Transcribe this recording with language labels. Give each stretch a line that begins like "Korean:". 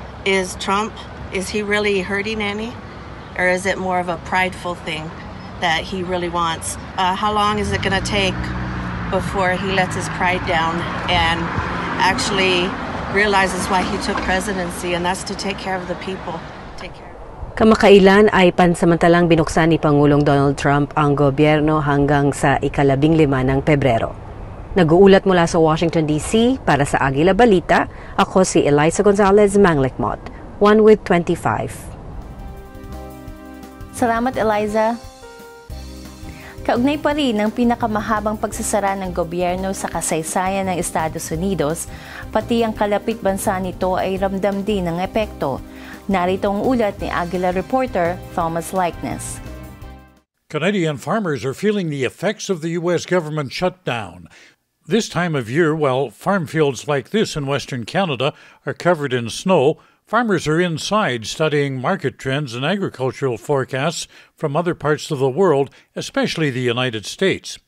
English: Is Trump, is he really hurting any? Or is it more of a prideful thing that he really wants? How long is it going to take before he lets his pride down and actually realizes why he took presidency, and that's to take care of the people.
Filipino: Kamakailan ay pansamantalang binuksan ni Pangulong Donald Trump ang gobyerno hanggang sa ika-15 ng Pebrero. Nag-uulat mula sa Washington, D.C. para sa AGILA Balita, ako si Eliza Gonzalez Manglekmot, 1 with 25. Salamat, Eliza. Kaugnay pa rin ng pinakamahabang pagsasara ng gobyerno sa kasaysayan ng Estados Unidos, pati ang kalapit bansa nito ay ramdam din ng epekto. Narito ang ulat ni AGILA reporter Thomas Likeness.
English: Canadian farmers are feeling the effects of the U.S. government shutdown. This time of year, while farm fields like this in Western Canada are covered in snow, farmers are inside studying market trends and agricultural forecasts from other parts of the world, especially the United States.